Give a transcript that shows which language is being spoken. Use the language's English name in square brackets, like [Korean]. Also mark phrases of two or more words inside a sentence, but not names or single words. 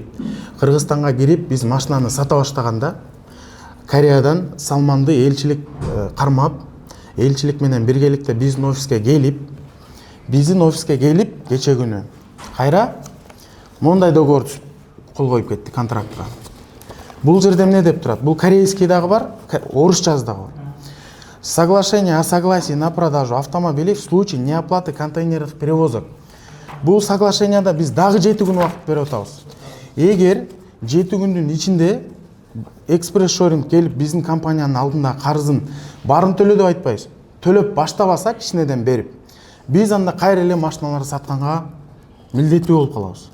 [Kyrgyz] Кыргызстанга кирип биз машинаны сата баштаганда Кореядан Салманды элчилик кармап, элчилик менен биргеликте биздин офиске келип, кече күнү кайра мондай договор кол коюп кетти контрактка. Бул жерде эмне деп турат? Бул корейский дагы бар, орусчасы дагы бар. [Russian] Соглашение о согласии на продажу автомобилей в случае неоплаты контейнерных перевозок. [Kyrgyz] Бул соглашенияда биз дагы 7 күн убакыт берип атабыз. Эгер 7 күндүн ичинде экспресс-шоринг келип биздин компаниянын алдында карызын баарын төлө деп айтпайбыз. Төлөп баштабаса кичинеден берип, биз анда кайра эле машиналарды сатканга милдеттүү болуп калабыз.